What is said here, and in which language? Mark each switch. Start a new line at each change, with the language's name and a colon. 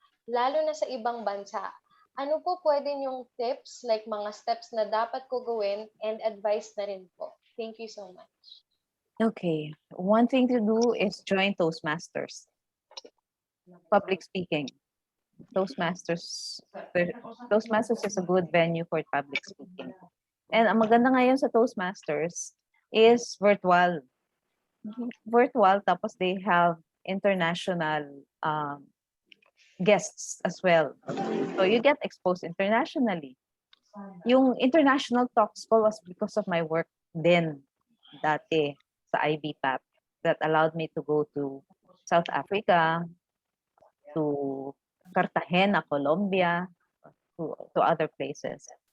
Filipino: Lalo na sa ibang bansa. Ano po pwede nyong tips, like mga steps na dapat ko gawin, and advice na rin po?
English: Thank you so much. Okay. One thing to do is join Toastmasters. Public speaking. Toastmasters is a good venue for public speaking.
Filipino: And ang maganda ngayon sa Toastmasters is virtual.
English: Virtual,
Filipino: tapos
English: they have international guests as well. So you get exposed internationally. Yung international talks ko was because of my work then
Filipino: dati sa
English: IBPAP that allowed me to go to South Africa, to Cartagena, Colombia, to other places.